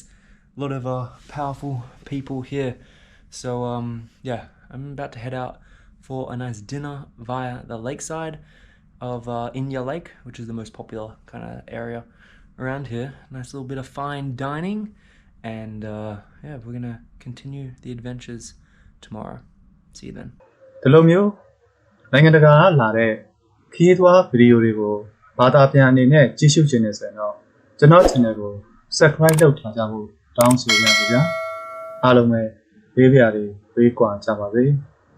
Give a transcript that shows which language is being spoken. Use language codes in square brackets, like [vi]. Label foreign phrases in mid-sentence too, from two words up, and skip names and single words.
[en] A lot of powerful people here. So yeah, I'm about to head out for a nice dinner via the lakeside of Inya Lake, which is the most popular kind of area around here. Nice little bit of fine dining, and yeah, we're gonna continue the adventures tomorrow. See you then. [my] ဒီလိုမျိုးနိုင်ငံတကာကလာတဲ့ခီးသွွားဗီဒီယိုတွေကိုဘာသာပြန်အနေနဲ့ကြည့်ရှုခြင်းနဲ့ဆိုရင်တော့ကျွန်တော် channel ကို subscribe လုပ်ထားကြဖို့တောင်းဆိုရပါဗျာအားလုံးပဲဘေးဖျားတွေဘေးကွာကြပါစေ